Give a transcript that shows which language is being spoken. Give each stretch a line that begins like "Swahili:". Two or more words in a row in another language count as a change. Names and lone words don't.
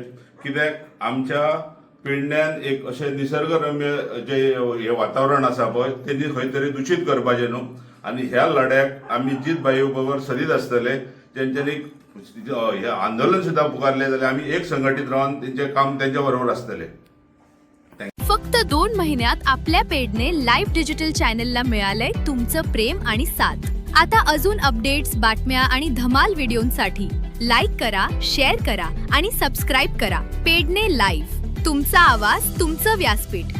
Konkani: कित्याक आमच्या पेडण्यान एक अशें निसर्गरम्य जे हे वातावरण आसा पळय तेणी खंय तरी दूषित करपाचें न्हू आनी ह्या लढ्याक आमी जीत भाई बरोबर सदीत आसतले। तेंच्यांनी हे आंदोलन सुद्दां पुकारलें जाल्यार आमी एक संघटीत रावन तेंचें काम तेंच्या बरोबर आसतलें।
Marathi: फक्त 2 महिन्यात आपल्या पेडणे लाईव्ह डिजिटल चॅनलला मिळालंय तुमचं प्रेम आणि साथ। आता अजून अपडेट्स, बातम्या आणि धमाल व्हिडिओंसाठी लाईक करा, शेअर करा आणि सबस्क्राईब करा। पेडणे लाईव्ह, तुमचा आवाज, तुमचं व्यासपीठ।